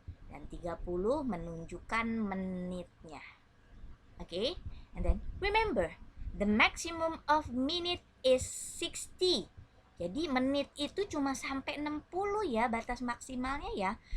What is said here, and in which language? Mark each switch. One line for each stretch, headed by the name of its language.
Indonesian: Dan 30 menunjukkan menitnya.
English: Okay? And then remember, the maximum of minute is 60.
Indonesian: Jadi menit itu cuma sampai 60 ya, batas maksimalnya ya.